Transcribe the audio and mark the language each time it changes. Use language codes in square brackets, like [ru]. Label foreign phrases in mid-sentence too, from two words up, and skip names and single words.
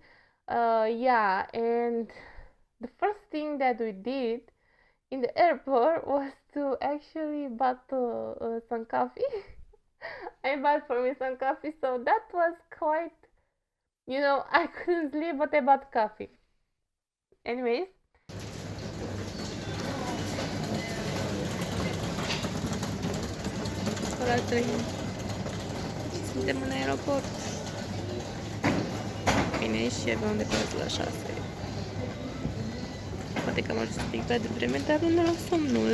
[en] Yeah, and the first thing that we did in the airport was to actually bought some coffee. I bought for me some coffee, so that was quite, I couldn't sleep, but I bought coffee. Anyways, [ro] ora 3. Suntem în aeroport. Bine, și aveam de parcă la 6. Poate că am ajuns un pic prea devreme, dar nu mi-a somnul.